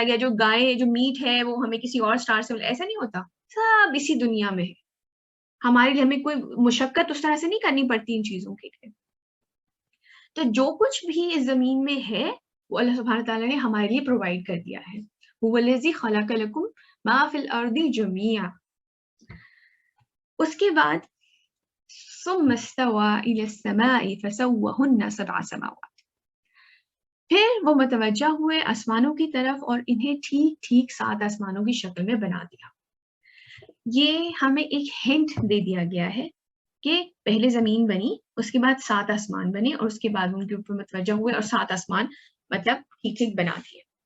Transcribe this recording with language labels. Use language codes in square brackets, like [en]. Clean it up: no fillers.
[ur] یا جو گائے جو میٹ ہے وہ ہمیں کسی اور اسٹار سے، ایسا نہیں ہوتا. سب اسی دنیا میں ہے. ہمارے لیے ہمیں کوئی مشقت اس طرح سے نہیں کرنی پڑتی ان چیزوں کے لیے. تو جو کچھ بھی اس زمین میں ہے وہ اللہ سبحانہ تعالیٰ نے ہمارے لیے پرووائڈ کر دیا ہے. [ar] هو الذی خلق لکم ما فی الارض جمیعا. [ur] اس کے بعد [ar] ثم استوى الى السماء فسوهن 7 سماوات. [ur] پھر وہ متوجہ ہوئے آسمانوں کی طرف اور انہیں ٹھیک ٹھیک 7 آسمانوں کی شکل میں بنا دیا. یہ ہمیں ایک ہنٹ دے دیا گیا ہے کہ پہلے زمین بنی، اس کے بعد 7 آسمان بنے، اور اس کے بعد ان کے اوپر متوجہ ہوئے اور 7 آسمان مطلب ٹھیک ٹھیک بنا دیے.